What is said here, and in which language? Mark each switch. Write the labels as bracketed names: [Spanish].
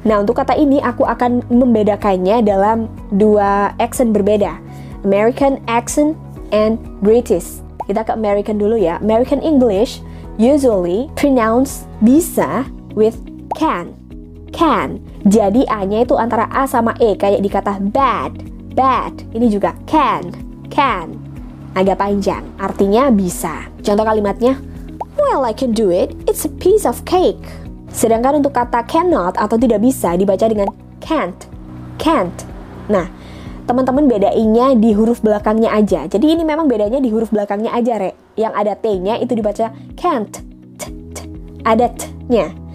[Indonesian] Nah, untuk kata ini aku akan membedakannya dalam dua accent berbeda. [English] American accent and British. [Indonesian] Kita ke American dulu ya. [English] American English usually pronounce bisa with can. [Indonesian] Can. Jadi A-nya itu antara A sama E, kayak di kata bad. Bad. Ini juga can. Can. Agak panjang. Artinya bisa. Contoh kalimatnya, [English] well, I can do it. It's a piece of cake. [Indonesian] Sedangkan untuk kata cannot atau tidak bisa dibaca dengan can't. Can't. Nah, teman-teman bedainnya di huruf belakangnya aja. Jadi ini memang bedanya di huruf belakangnya aja, Rek. Yang ada T-nya itu dibaca can't. Ada T-nya.